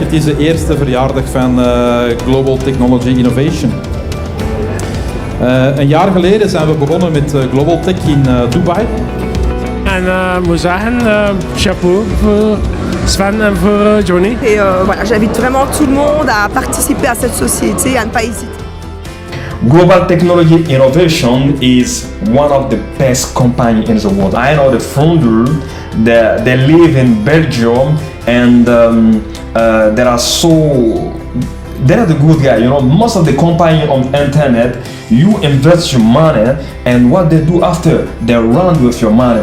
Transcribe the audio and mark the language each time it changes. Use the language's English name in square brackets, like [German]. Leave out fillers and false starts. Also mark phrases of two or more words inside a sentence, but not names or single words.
[Dutch] Het is de eerste verjaardag van Global Technology Innovation. Een jaar geleden zijn we begonnen met Global Tech in Dubai. En ik moet zeggen, chapeau voor Sven en voor Johnny. [French] Et voilà, j'invite vraiment tout le monde à participer à cette société, à ne pas hésiter. [English] Global Technology Innovation is one of the best companies in the world. I know the founder, they live in Belgium, and they are the good guy. Most of the company on internet, you invest your money, and what they do after, they run with your money.